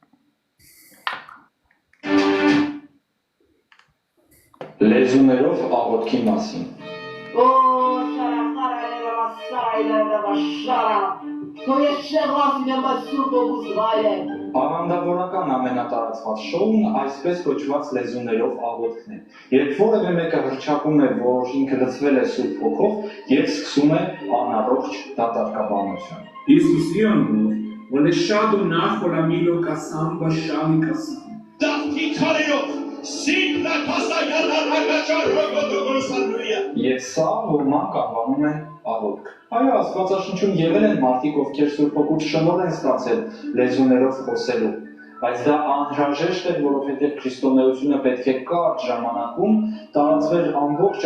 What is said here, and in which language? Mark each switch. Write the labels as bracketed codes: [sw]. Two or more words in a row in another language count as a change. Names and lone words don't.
[hy] Լեզուներով աղոթքի մասին։ Աղանդավորական ամենատարածված շոուն այսպես կոչված լեզուներով աղոթքն է, երբ որևէ մեկը հռչակում է, որ ինքը լցվել է Սուրբ Հոգով և սկսում է անառողջ դատարկաբանություն։ Иисус Иоаннов, Вонешаду нахола мило касам башали касам. Դավթի քարերով սիննա կասայալարակաչար հոգոտուգուսալույա։ Եվ սա ոմանք անվանում են աղոթք։ Այո, Աստվածաշնչում եղել են մարդիկ, ովքեր Սուրբ Հոգուց շնորհ են ստացել լեզուներով խոսելու, բայց դա անհրաժեշտ է, որովհետև քրիստոնեությունը պետք է կարճ ժամանակում տարածվեր ամբողջ